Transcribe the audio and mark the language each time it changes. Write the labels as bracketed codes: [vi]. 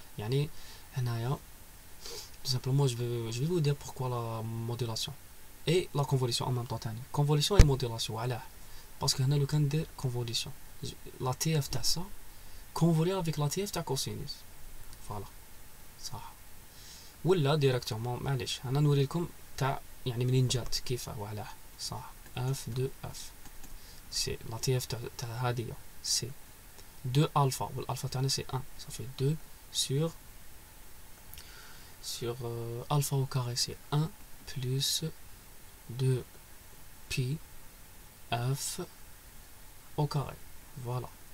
[ar] يعني هنايا [fr] tout simplement je vais vous dire pourquoi la modulation et la convolution en même temps. Convolution et modulation, voilà. Parce que [ar] هنا لو كان ندير [fr] convolution la TF [ar] تاع [fr] ça convolue avec la TF تاع cosinus. Voilà. [ar] صح. ولا ديريكتومون معليش انا نوري لكم تاع يعني منين جات كيف [fr] voilà. [ar] صح. [fr] F de F. C'est la TF [ar] تاع هذه [fr] c'est 2 alpha. L'alpha [ar] تاعنا [fr] c'est 1. Ça fait 2 sur alpha au carré c'est 1 plus 2 pi f au carré. Voilà.